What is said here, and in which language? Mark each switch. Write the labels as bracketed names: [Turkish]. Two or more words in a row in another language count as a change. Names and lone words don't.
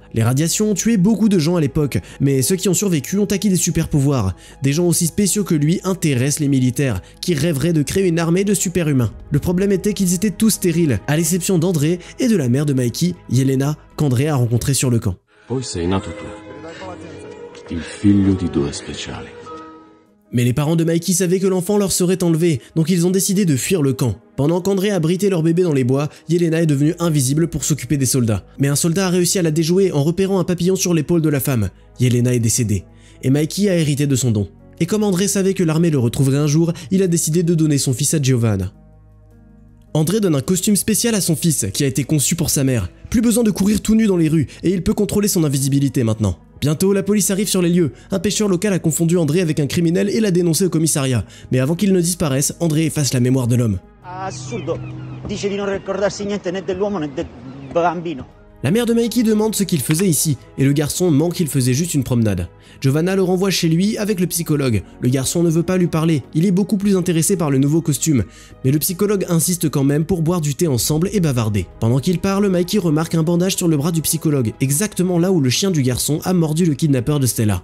[French] Les radiations ont tué beaucoup de gens à l'époque, mais ceux qui ont survécu ont acquis des super pouvoirs. Des gens aussi spéciaux que lui intéressent les militaires, qui rêveraient de créer une armée de super-humains. Le problème était qu'ils étaient tous stériles, à l'exception d'André et de la mère de Mikey, Yelena, qu'André a rencontrée sur le camp. [Italian] Poi sei nato tu, il figlio di due speciali. [French] Mais les parents de Mikey savaient que l'enfant leur serait enlevé, donc ils ont décidé de fuir le camp. Pendant qu'André abritait leur bébé dans les bois, Yelena est devenue invisible pour s'occuper des soldats. Mais un soldat a réussi à la déjouer en repérant un papillon sur l'épaule de la femme. Yelena est décédée, et Mikey a hérité de son don. Et comme André savait que l'armée le retrouverait un jour, il a décidé de donner son fils à Giovanna. André donne un costume spécial à son fils, qui a été conçu pour sa mère. Plus besoin de courir tout nu dans les rues, et il peut contrôler son invisibilité maintenant. Bientôt, la police arrive sur les lieux. Un pêcheur local a confondu André avec un criminel et l'a dénoncé au commissariat. Mais avant qu'il ne disparaisse, André efface la mémoire de l'homme. [Italian] Assurdo. Dice di non ricordarsi niente né dell'uomo né del bambino. [French] La mère de Mikey demande ce qu'il faisait ici, et le garçon ment qu'il faisait juste une promenade. Giovanna le renvoie chez lui avec le psychologue. Le garçon ne veut pas lui parler, il est beaucoup plus intéressé par le nouveau costume. Mais le psychologue insiste quand même pour boire du thé ensemble et bavarder. Pendant qu'il parle, Mikey remarque un bandage sur le bras du psychologue, exactement là où le chien du garçon a mordu le kidnappeur de Stella.